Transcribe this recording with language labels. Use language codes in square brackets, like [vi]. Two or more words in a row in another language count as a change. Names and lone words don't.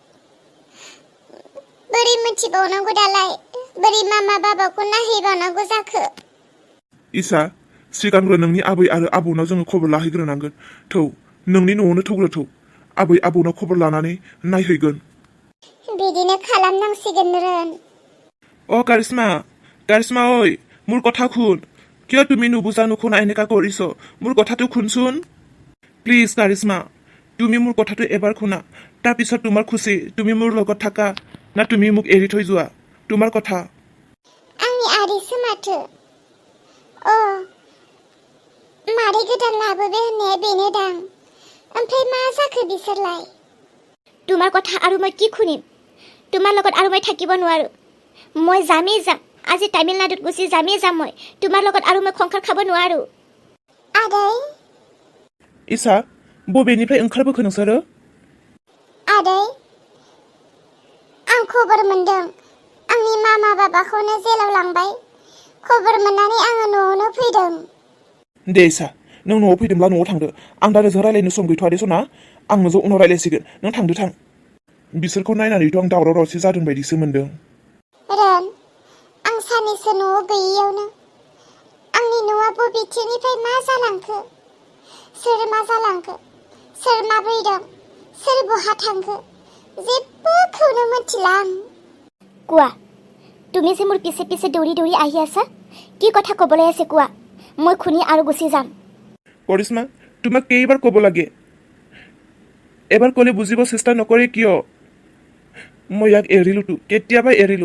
[brx] बोरै मिन्थिबावनांगौ दालाय? बोरै मामा बाबाखौ नायहैबावनांगौ जाखो? इसा, सिगांग्रो नोंनि आबै आरो आबौनाव जोङो खबर लाहैग्रोनांगोन। थौ, नोंनि न'आवनो थौग्रो थौ। आबै आबौनाव खबर लानानै नायहैगोन। बिदिनो खालामनांसिगोन रोन। [as] অ' কারিশ্মা ঐ, মোৰ কথা শুন। কিয় তুমি নুবুজা নুশুনা এনেকা কৰিছ? মোৰ কথাটো শুনচোন প্লিজ। কারিশ্মা, তুমি মোৰ কথাটো এবাৰ শুনা, তাৰপিছত তোমাৰ খুচি। তুমি মোৰ লগত থাকা না তুমি মোক এৰি থৈ যোৱা, তোমাৰ কথা। [brx] आंनि आदैसो माथो। मादै गोदान लाबोबाय होननाया बेनो दां। ओमफ्राय मा जाखो बिसोरलाय? [as] তোমাৰ কথা আৰু মই কি শুনিম? তোমাৰ লগত আৰু মই থাকিব নোৱাৰো। মই যামেই যাম, আজি তামিলনাডুত গুচি যামেই যাম। মই তোমাৰ লগত আৰু মই সংসাৰ খাব নোৱাৰো। [brx] आदै, इसा, बबेनिफ्राय ओंखारबोखो नोंसोरो? आदै, आं खबर मोनदों। आंनि मामा बाबाखौनो जेलाव लांबाय। खबर मोननानै आङो न'आवनो फैदों। दे इसा, नों न'आव फैदोंब्ला न'आव थांदो। आं दा नोंजों रायलायनो सम गैथ'आ दे सना। आं नोंजों उनाव रायलायसिगोन। नों थांदो थां। बिसोरखौ नायनानैथ' आं दावराव दावसि जादों बायदिसो मोनदों। रोन, आं साननैसो न'आव गैयियावनो आंनि न'आ बबेथिंनिफ्राय मा जालांखो? सोर मा जालांखो? सोर माबोरै दं? सोर बहा थांखो? जेबोखौनो मिथिला आं। [as] কোৱা, তুমি যে মোৰ পিছে পিছে দৌৰি দৌৰি আহি আছা, কি কথা ক'বলৈ আছে কোৱা? মই শুনি আৰু গুচি যাম। কৰিশ্মা, তোমাক কেইবাৰ ক'ব লাগে? এবাৰ ক'লে বুজিব চেষ্টা নকৰে কিয়? মই ইয়াক এৰিলোতো, কেতিয়াবাই এৰিলো।